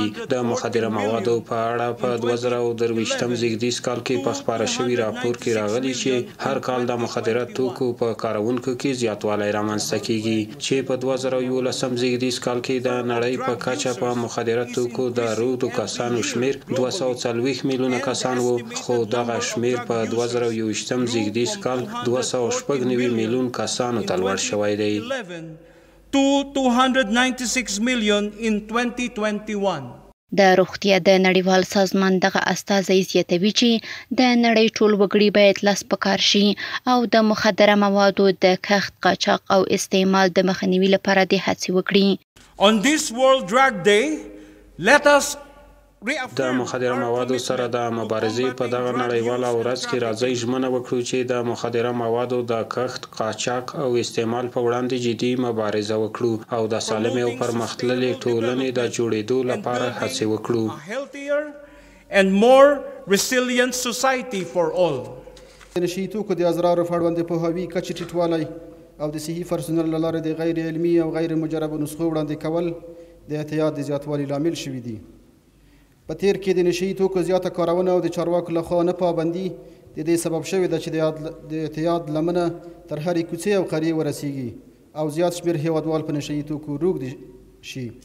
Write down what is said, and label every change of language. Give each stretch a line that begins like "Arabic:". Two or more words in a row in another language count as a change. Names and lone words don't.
Pashto: د مخدره موادو په اړه په 2023 زیږدیز کال کې په خپاره شوي راپور کې راغلي چې هر کال د مخدره توکو په کارونکو کې زیاتوالی رامنځته کیږي چې په 2011 زیږدیز کال کې د نړۍ په کچه په مخدره توکو د روږدو کسانو شمیر 240 میلیونه کسان وو، خو دغه شمیر په 2021 زیږدیز کال 296 میلیون کسانو ته لوړ شوی دی.
English: to 296 million in 2021.
Pashto: د روغتیا د نړیوال سازمان دغه استازی زیاتوي چې د نړۍ ټول وګړي باید لاس په کار شي او د مخدره موادو د کښت، قاچاق او استعمال د مخنیوي لپاره د هڅې وکړي.
English: On this World Drug Day, let us
Pashto: د مخدره موادو سره د مبارزې په دغه نړیواله ورځ کې راځئ ژمنه وکړو چې د مخدره موادو د کښت، قاچاق او استعمال په وړاندې جدي مبارزه وکړو او د سالمې او پرمختللې ټولنې د جوړېدو لپاره هڅې وکړو.
English: healthier and more resilient society for all.
Pashto: د نشهیي توکو د اضرارو په اړوند پوهاوي کچې ټیټوالی او د صحي پرسونل له لارې د غیر علمي او غیر مجربو نسخو وړاندې کول د اعتیاد د زیاتوالي لامل شوي دي. په تیر کې د نشهیي توکو زیاته کارونه او د چارواکو لخوا نه پابندي د دې سبب شوې ده چې د اعتیاد لمنه تر هرې کوڅې او قریې ورسیږي او زیات شمېر هیوادوال په نشهیي توکو روږدي شي.